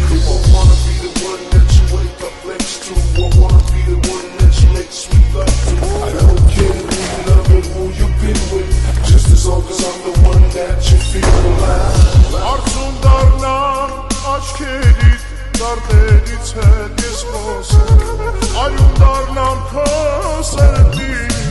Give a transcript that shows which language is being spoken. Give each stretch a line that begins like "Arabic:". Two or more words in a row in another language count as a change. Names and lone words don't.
English: I wanna be the one that you wake up next to. I wanna be the one that you make sweet love to. I don't care who you love and who you've been with, just as long as I'm the one that you feel alive.
Armenian: Արցուն դառնամ աչքերիդ, դարդերից հետ ես խոսեմ, արյուն դառնամ քո սրտի